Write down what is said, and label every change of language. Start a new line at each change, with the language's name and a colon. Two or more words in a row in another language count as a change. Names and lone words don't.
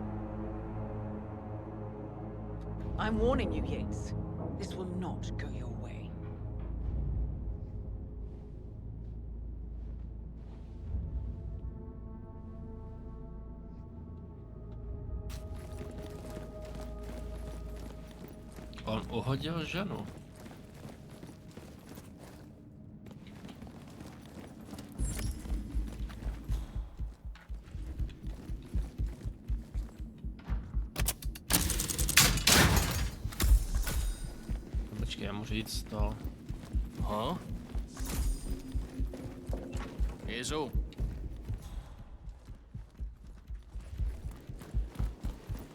English: I'm warning you, Yates. This will not go your way.
Czech: On uhodil ženu. Počkej, já můžu jít z toho. Huh?
English: Here's all.